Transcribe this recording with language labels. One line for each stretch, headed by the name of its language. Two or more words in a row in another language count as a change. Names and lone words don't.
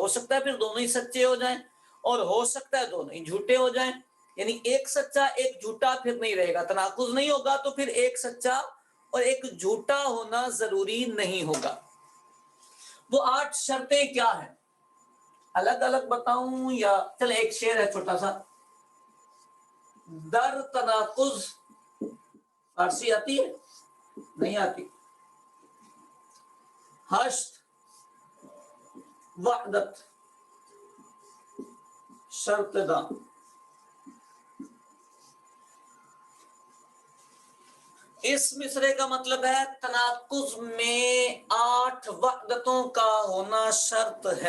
Urdu: ہو سکتا ہے پھر دونوں ہی سچے ہو جائیں اور ہو سکتا ہے دونوں ہی جھوٹے ہو جائیں، یعنی ایک سچا ایک جھوٹا پھر نہیں رہے گا۔ تناقض نہیں ہوگا تو پھر ایک سچا اور ایک جھوٹا ہونا ضروری نہیں ہوگا۔ وہ 8 شرطیں کیا ہیں؟ الگ الگ بتاؤں یا چل ایک شعر ہے چھوٹا سا۔
Persian: در تناقض،
Urdu: فارسی آتی ہے؟ نہیں آتی۔
Persian: حشت وحدت شرط داں۔
Urdu: اس مصرے کا مطلب ہے تناقض میں 8 وحدتوں کا ہونا شرط ہے۔